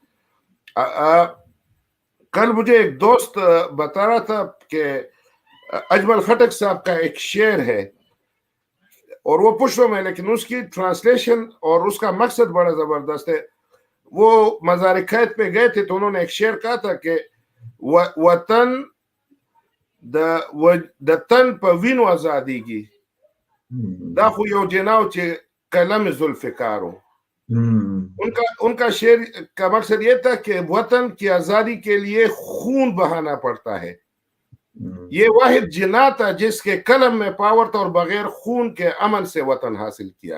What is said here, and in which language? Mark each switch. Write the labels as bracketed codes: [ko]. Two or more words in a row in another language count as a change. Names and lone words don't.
[ur] کل مجھے ایک دوست بتا رہا تھا کہ اجمل خٹک صاحب کا ایک شعر ہے, اور وہ پشتوں میں, لیکن اس کی ٹرانسلیشن اور اس کا مقصد بڑا زبردست ہے. وہ مزار قید پہ گئے تھے, تو انہوں نے ایک شعر کہا تھا کہ [ps] وطن د تن په وینو ازادیږي, دا خو یو جناو چې قلم ذوالفقار [ur] ہو. ان کا شعر کا مقصد یہ تھا کہ وطن کی آزادی کے لیے خون بہانا پڑتا ہے. یہ واحد جنا تھا جس کے قلم میں پاور تھا, اور بغیر خون کے امن سے وطن حاصل کیا.